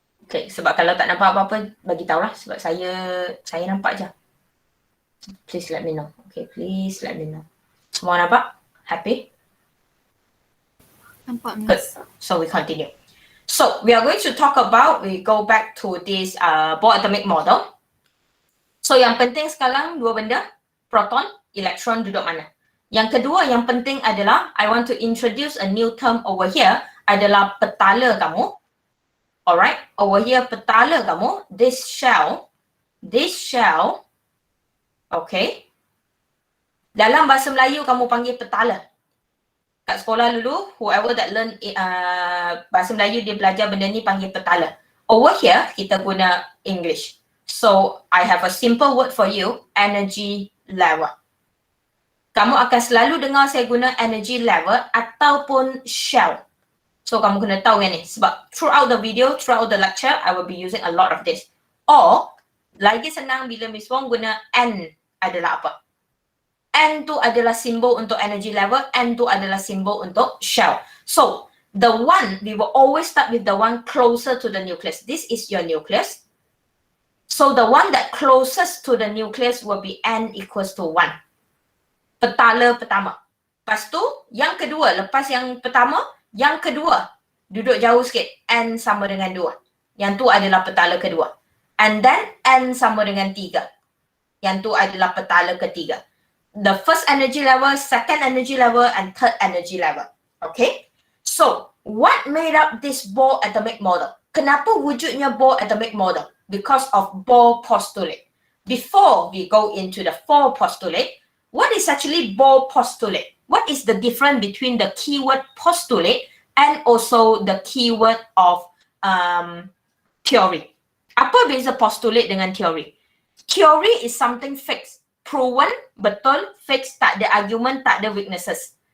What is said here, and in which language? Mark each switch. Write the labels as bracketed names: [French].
[Malay] Okay, sebab kalau tak nampak apa-apa, bagi tahulah. Sebab saya nampak je. [English] Please let me know. Okay, please let me know. [Malay] Semua nampak? [English] Happy? [Malay] Nampak, [English] Good. Miss. So we continue. So we are going to talk about, we go back to this Bohr atomic model. [Malay] So yang penting sekarang dua benda, proton, elektron duduk mana. Yang kedua yang penting adalah, [English] I want to introduce a new term over here, [Malay] adalah petala kamu. [English] Alright, over here petala kamu, this shell, okay. [Malay] Dalam bahasa Melayu kamu panggil petala. Kat sekolah dulu, [English] whoever that learn [Malay] bahasa Melayu dia belajar benda ni panggil petala. Over here, kita guna English. [English] So, I have a simple word for you, energy level. [Malay] Kamu akan selalu dengar saya guna energy level ataupun shell. So, kamu kena tahu yang ni. [English] Sebab throughout the video, throughout the lecture, I will be using a lot of this. [Malay] Or, lagi senang bila Miss Wong guna N adalah apa? N tu adalah simbol untuk energy level, N tu adalah simbol untuk shell. [English] So, the one, we will always start with the one closer to the nucleus. This is your nucleus. So, the one that closest to the nucleus will be N equals to 1. [Malay] Petala pertama. Lepas tu, yang kedua, lepas yang pertama, yang kedua, duduk jauh sikit, N sama dengan 2. Yang tu adalah petala kedua. And then, N sama dengan 3. Yang tu adalah petala ketiga. [English] The first energy level, second energy level, and third energy level. Okay? So, what made up this Bohr atomic model? [Malay] Kenapa wujudnya Bohr atomic model? [English] Because of Bohr postulate. Before we go into the four postulate, what is actually Bohr postulate? What is the difference between the keyword postulate and also the keyword of theory? [Malay] Apa beza postulate dengan theory? [English] Theory is something fixed. Proven, betul, fixed, tak ada argument, tak ada weaknesses.